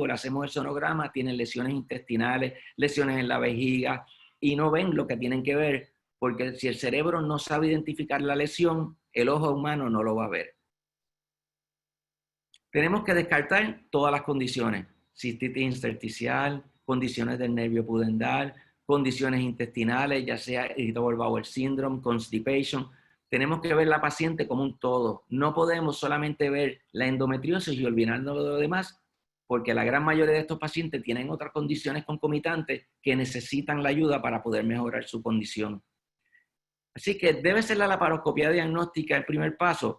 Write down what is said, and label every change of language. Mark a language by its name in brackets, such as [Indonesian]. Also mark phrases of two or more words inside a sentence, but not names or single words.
[Spanish] Le hacemos el sonograma, tienen lesiones intestinales, lesiones en la vejiga y no ven lo que tienen que ver porque si el cerebro no sabe identificar la lesión, el ojo humano no lo va a ver. Tenemos que descartar todas las condiciones, cistitis intersticial, condiciones del nervio pudendal, condiciones intestinales, ya sea [English] irritable bowel syndrome, constipation. [Spanish] Tenemos que ver la paciente como un todo. No podemos solamente ver la endometriosis y olvidarnos de lo demás, porque la gran mayoría de estos pacientes tienen otras condiciones concomitantes que necesitan la ayuda para poder mejorar su condición. Así que, ¿debe ser la laparoscopia diagnóstica el primer paso?